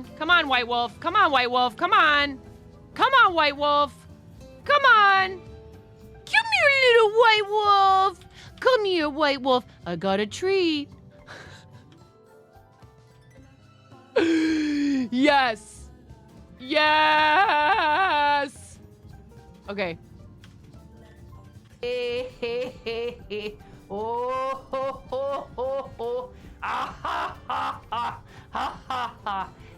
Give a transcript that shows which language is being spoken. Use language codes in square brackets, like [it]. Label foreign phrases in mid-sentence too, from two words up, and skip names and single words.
[en] Come on, White Wolf. Come on, White Wolf. Come on. Come on, White Wolf. Come on. Come here, little White Wolf. Come here, White Wolf. I got a treat. Yes. Yes. Okay. Oh, ho, ho, ho, ho. Ah, ha, ha, ha, ha, ha, ha.